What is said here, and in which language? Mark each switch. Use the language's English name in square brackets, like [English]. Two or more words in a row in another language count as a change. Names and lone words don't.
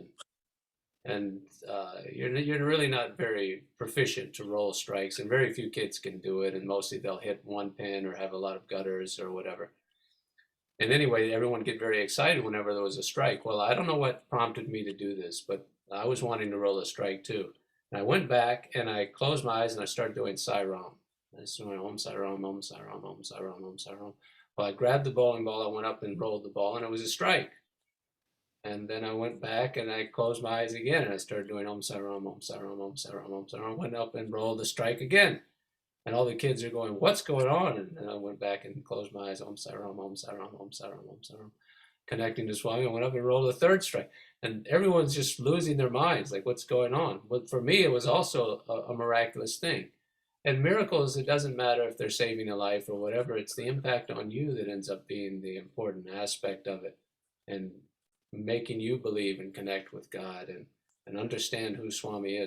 [English] And you're really not very proficient to roll strikes, and very few kids can do it, and mostly they'll hit one pin or have a lot of gutters or whatever. And anyway, everyone get very excited whenever there was a strike. Well, I don't know what prompted me to do this, but I was wanting to roll a strike too. And I went back and I closed my eyes and I started doing Sai Ram. I just went [Sanskrit] Om Sai Ram, Om Sai Ram, Om Sai Ram, Om Sai Ram. [English] Well, I grabbed the bowling ball, I went up and rolled the ball, and it was a strike. And then I went back and I closed my eyes again and I started doing [Sanskrit] Om Sai Ram, Om Sai Ram, Om Sai Ram, Om Sai Ram. [English] Went up and rolled the strike again. And all the kids are going, what's going on? And I went back and closed my eyes, [Sanskrit] Om Sai Ram, Om Sai Ram, Om Sai Ram, Om Sai Ram. [English] Connecting to Swami, I went up and rolled a third strike. And everyone's just losing their minds, like what's going on? But for me, it was also a miraculous thing. And miracles, it doesn't matter if they're saving a life or whatever, it's the impact on you that ends up being the important aspect of it, and making you believe and connect with God and understand who Swami is.